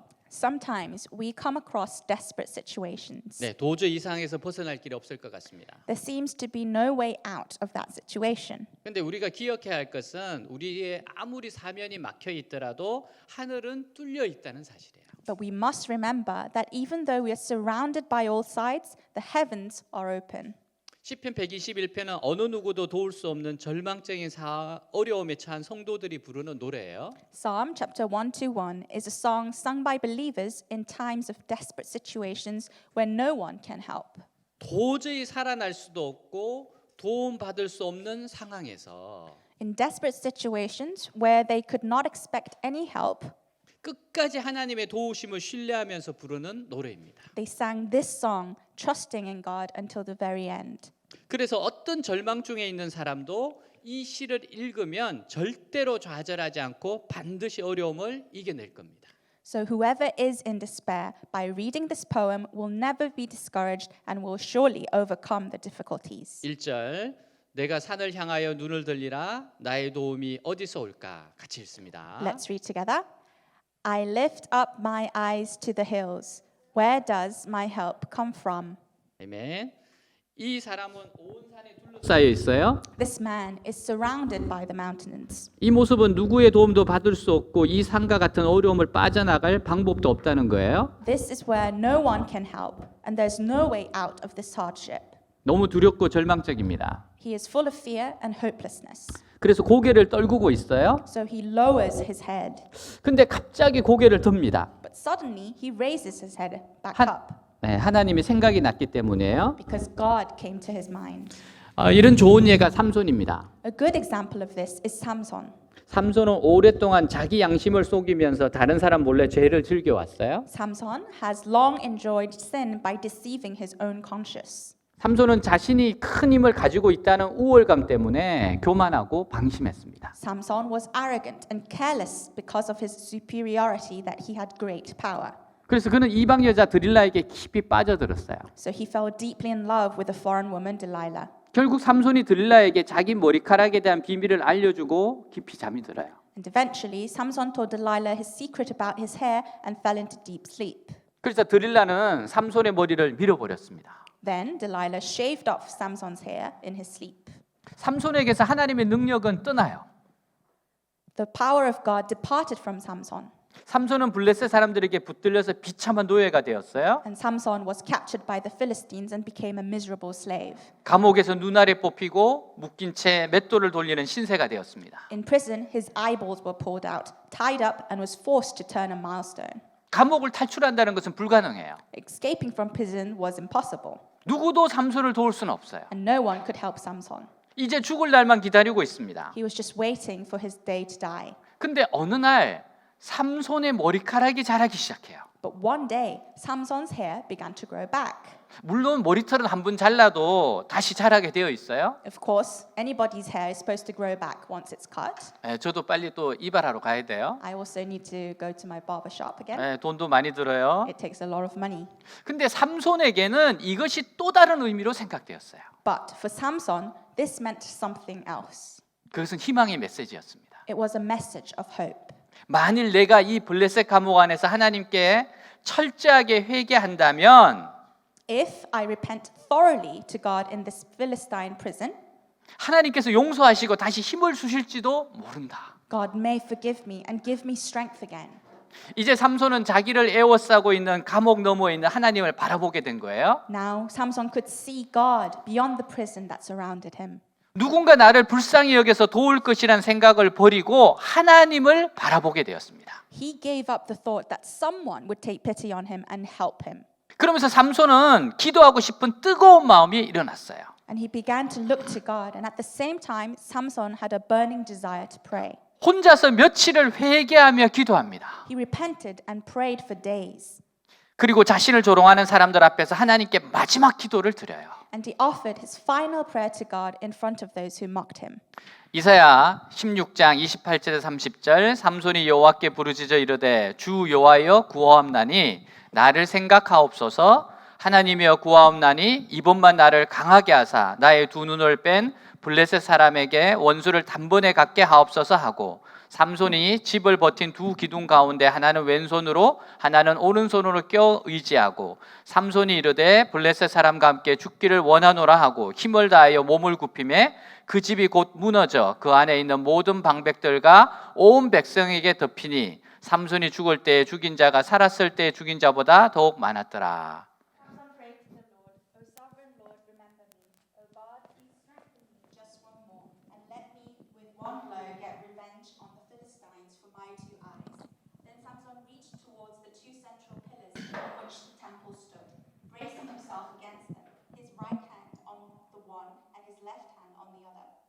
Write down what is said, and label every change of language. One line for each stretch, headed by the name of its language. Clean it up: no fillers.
English: Sometimes we come across desperate situations.
Korean: 네, 도저히 이 상황에서 벗어날 길이 없을 것 같습니다.
English: There seems to be no way out of that situation.
Korean: 그런데 우리가 기억해야 할 것은 우리의 아무리 사면이 막혀 있더라도 하늘은 뚫려 있다는 사실이에요.
English: But we must remember that even though we are surrounded by all sides, the heavens are open.
Korean: 시편 121편은 어느 누구도 도울 수 없는 절망적인 어려움에 처한 성도들이 부르는 노래예요.
English: Psalm chapter 121 is a song sung by believers in times of desperate situations where no one can help.
Korean: 도저히 살아날 수도 없고 도움 받을 수 없는 상황에서
English: In desperate situations where they could not expect any help,
Korean: 끝까지 하나님의 도우심을 신뢰하면서 부르는 노래입니다.
English: they sang this song, trusting in God until the very end.
Korean: 그래서 어떤 절망 중에 있는 사람도 이 시를 읽으면 절대로 좌절하지 않고 반드시 어려움을 이겨낼 겁니다.
English: So whoever is in despair, by reading this poem, will never be discouraged and will surely overcome the difficulties.
Korean: 1절 내가 산을 향하여 눈을 들리라 나의 도움이 어디서 올까 같이 읽습니다.
English: Let's read together. I lift up my eyes to the hills. Where does my help come from?
Korean: 아멘. 이 사람은 온 산에 둘러싸여 있어요.
English: This man is surrounded by the mountains.
Korean: 이 모습은 누구의 도움도 받을 수 없고 이 산과 같은 어려움을 빠져나갈 방법도 없다는 거예요.
English: This is where no one can help, and there's no way out of this hardship.
Korean: 너무 두렵고 절망적입니다.
English: He is full of fear and hopelessness.
Korean: 그래서 고개를 떨구고 있어요.
English: So he lowers his head.
Korean: 근데 갑자기 고개를 듭니다.
English: But suddenly he raises his head back up
Korean: 네, 하나님이 생각이 났기 때문에요.
English: because God came to his mind.
Korean: 이런 좋은 예가 삼손입니다.
English: A good example of this is Samson.
Korean: 삼손은 오랫동안 자기 양심을 속이면서 다른 사람 몰래 죄를 즐겨왔어요.
English: Samson has long enjoyed sin by deceiving his own conscience.
Korean: 삼손은 자신이 큰 힘을 가지고 있다는 우월감 때문에 교만하고 방심했습니다.
English: Samson was arrogant and careless because of his superiority that he had great power.
Korean: 그래서 그는 이방 여자 드릴라에게 깊이 빠져들었어요.
English: So he fell deeply in love with the foreign woman Delilah.
Korean: 결국 삼손이 드릴라에게 자기 머리카락에 대한 비밀을 알려주고 깊이 잠이 들어요.
English: And eventually, Samson told Delilah his secret about his hair and fell into deep sleep.
Korean: 그래서 드릴라는 삼손의 머리를 밀어버렸습니다.
English: Then Delilah shaved off Samson's hair in his sleep.
Korean: 삼손에게서 하나님의 능력은 떠나요.
English: The power of God departed from Samson.
Korean: 삼손은 블레셋 사람들에게 붙들려서 비참한 노예가 되었어요.
English: And Samson was captured by the Philistines and became a miserable slave.
Korean: 감옥에서 눈알에 뽑히고 묶인 채 맷돌을 돌리는 신세가 되었습니다.
English: In prison, his eyeballs were pulled out, tied up, and was forced to turn a milestone.
Korean: 감옥을 탈출한다는 것은 불가능해요.
English: Escaping from prison was impossible,
Korean: 누구도 삼손을 도울 수는 없어요.
English: and no one could help Samson.
Korean: 이제 죽을 날만 기다리고 있습니다.
English: He was just waiting for his day to die.
Korean: 근데 어느 날 삼손의 머리카락이 자라기 시작해요.
English: But one day, Samson's hair began to grow back.
Korean: 물론 머리털은 한 번 잘라도 다시 자라게 되어 있어요.
English: Of course, anybody's hair is supposed to grow back once it's cut.
Korean: 저도 빨리 또 이발하러 가야 돼요.
English: I also need to go to my barber shop again.
Korean: 돈도 많이 들어요.
English: It takes a lot of money.
Korean: 근데 삼손에게는 이것이 또 다른 의미로 생각되었어요.
English: But for Samson, this meant something else.
Korean: 그것은 희망의 메시지였습니다.
English: It was a message of hope.
Korean: 만일 내가 이 블레셋 감옥 안에서 하나님께 철저하게 회개한다면
English: If I repent thoroughly to God in this Philistine prison,
Korean: 하나님께서 용서하시고 다시 힘을 주실지도 모른다.
English: God may forgive me and give me strength again.
Korean: 이제 삼손은 자기를 에워싸고 있는 감옥 너머에 있는 하나님을 바라보게 된 거예요.
English: Now Samson could see God beyond the prison that surrounded him.
Korean: 누군가 나를 불쌍히 여겨서 도울 것이라는 생각을 버리고 하나님을 바라보게 되었습니다.
English: He gave up the thought that someone would take pity on him and help him.
Korean: 그러면서 삼손은 기도하고 싶은 뜨거운 마음이 일어났어요.
English: And he began to look to God. And at the same time, Samson had a burning desire to pray.
Korean: 혼자서 며칠을 회개하며 기도합니다.
English: He repented and prayed for days.
Korean: 그리고 자신을 조롱하는 사람들 앞에서 하나님께 마지막 기도를 드려요.
English: And he offered his final prayer to God in front of those who mocked him.
Korean: 이사야 16장 28절에서 30절 삼손이 여호와께 부르짖어 이르되 주 여호와여 구하옵나니 나를 생각하옵소서 하나님이여 구하옵나니 이번만 나를 강하게 하사 나의 두 눈을 뺀 블레셋 사람에게 원수를 단번에 갖게 하옵소서 하고 삼손이 집을 버틴 두 기둥 가운데 하나는 왼손으로 하나는 오른손으로 껴 의지하고 삼손이 이르되 블레셋 사람과 함께 죽기를 원하노라 하고 힘을 다하여 몸을 굽히매 그 집이 곧 무너져 그 안에 있는 모든 방백들과 온 백성에게 덮이니 삼손이 죽을 때에 죽인 자가 살았을 때에 죽인 자보다 더욱 많았더라.
English: Samson prayed to the Lord, O sovereign Lord, remember me. O God, please strengthen me just one more, and let me with one blow get revenge on the Philistines for my two eyes. Then Samson reached towards the two central pillars on which the temple stood, bracing himself against them, his right hand on the one and his left hand on the other.